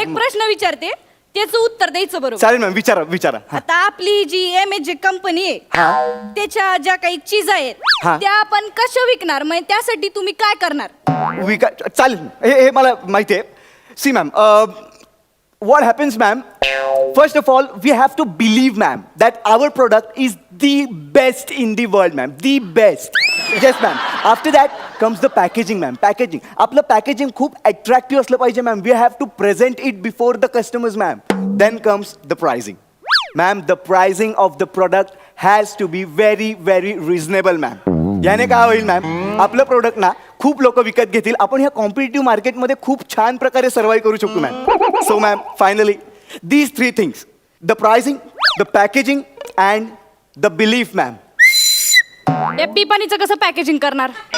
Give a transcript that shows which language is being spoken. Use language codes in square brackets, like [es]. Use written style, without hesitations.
[mr] एक प्रश्न विचारते, त्याचं उत्तर द्यायचं बरोबर. चालेल मॅम, विचारा. आता आपली जी MJ कंपनी आहे, त्याच्या ज्या काही चीज आहेत हा. त्या आपण कशा विकणार? म्हणजे त्यासाठी तुम्ही काय करणार? चालेल, हे मला माहिती आहे. [en] See ma'am, what happens ma'am, first of all we have to believe ma'am that our product is the best in the world ma'am, the best. Yes ma'am. After that comes the packaging ma'am. [mr] Packaging, आपलं packaging खूप attractive असलं पाहिजे ma'am. [en] We have to present it before the customers ma'am. Then comes the pricing ma'am. The pricing of the product has to be very very reasonable ma'am. [mr] याने काय होईल ma'am, आपलं product ना खूप लोक विकत घेतील. आपण ह्या कॉम्पिटिटिव्ह मार्केटमध्ये खूप छान प्रकारे सर्वाइव्ह करू शकतो ma'am. [en] So ma'am finally these 3 things, the pricing, the packaging and the belief ma'am. [mr] या पिपाणीचं कसं पॅकेजिंग करणार?